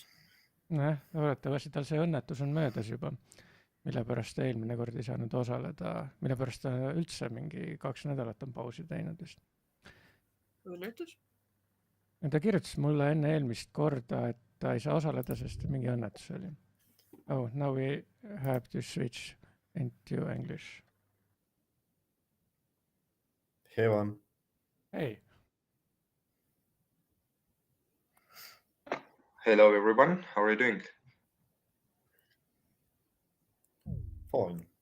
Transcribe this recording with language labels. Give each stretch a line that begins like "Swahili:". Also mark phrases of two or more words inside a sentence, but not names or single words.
Estonian: Loodetavasti tal see õnnetus on möödas juba, mille pärast ta eelmine kord ei saanud osaleda, mille pärast ta üldse mingi 2 nädalat on pausi teinud vist. Õnnetus? Ta kirjutas mulle enne eelmist korda, et ta ei saa osaleda, sest mingi õnnetus oli.
English: Oh, now we have to switch into English. Hevan. Hey. Hello everyone, how are you doing? Fine.